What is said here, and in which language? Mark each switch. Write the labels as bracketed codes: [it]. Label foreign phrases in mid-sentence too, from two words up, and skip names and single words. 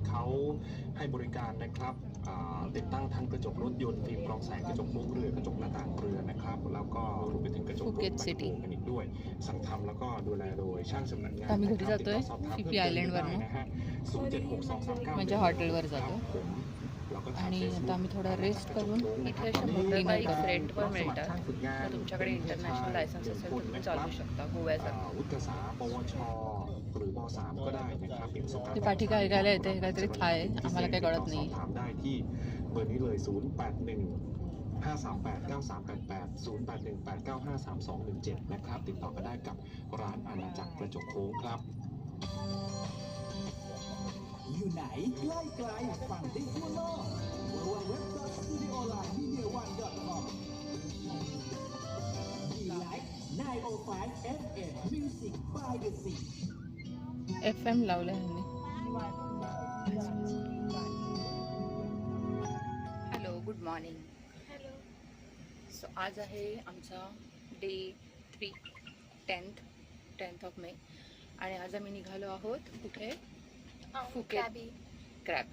[th] ให้บริการนะครับติดตั้งทั้งกระจกรถยนต์ฟิล์มกรองแสงกระจกโม้เรือกระจกหน้าต่างเรือนะครับแล้วก็รวมไปถึงกระจกรถ Phuket ไม City โครกันอีกด้วยสั่งทำแล้วก็ดูแลโดยช่างชำนาญงาน [mr] आम्ही कुठे [th] นะครับ [mr] जातोय? [th] ติดต่อสอบถาม CP เพิ่มเติม Island ได้ [mr] वरनं. [th] นะฮะ 0762391 [mr] म्हणजे हॉटेलवर जातो. [th] แล้วก็ทาง [mr] आणि Facebook आता आम्ही थोडा रेस्ट करून [th] นะครับ [mr] इथे अशा [th] ตอนนี้ [mr] मोटरबाईक [th] เรา [mr] रेंटवर मिळतात. [th] รับสมัครช่างฝึกงาน [mr] तर तुमच्याकडे [en] international license [mr] असेल तर तुम्ही चालवू शकता गोव्यासारखं. [th] วุฒิศึกษาปวชหรือม3ก็ได้นะครับเป็นสภา [mr] ते पाठी काय ऐकायला येते हे काहीतरी थाय आहे. आम्हाला काही कळत [th] สอบ [mr] नाही. [th] ถามได้ที่เบอร์นี้เลย 081 538 9388 081 895 3217 นะครับ ติดต่อกันได้กับร้านอาณาจักรกระจกโค้งครับ อยู่ไหนใกล้ไกลฟังได้ทั่วโลก www.studioline.media1.com D-Light 905 FM [en] Music by the Sea [mr] FM लावलं ह्यांनी. [en] hello good morning. [mr] सो आज आहे आमचा डे 3 [en] 10th of May [mr] आणि आज आम्ही निघालो आहोत कुठे फुकेत क्रॅबी.